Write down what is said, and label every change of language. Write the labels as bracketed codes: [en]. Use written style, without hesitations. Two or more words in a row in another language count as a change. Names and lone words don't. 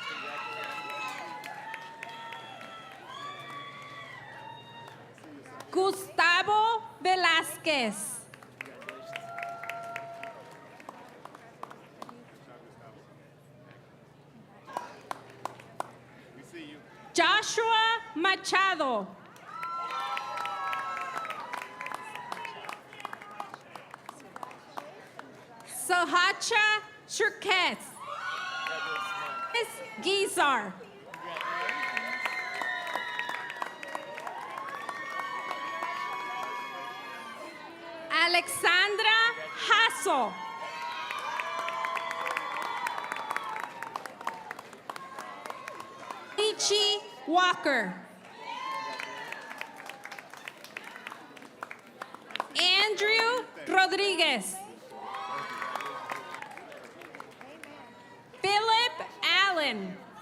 [en] Gustavo Velázquez. Joshua Machado. Sohacha Shurkes. Gizar. Alexandra Hasso. Ichi Walker. Andrew Rodriguez. Philip Allen.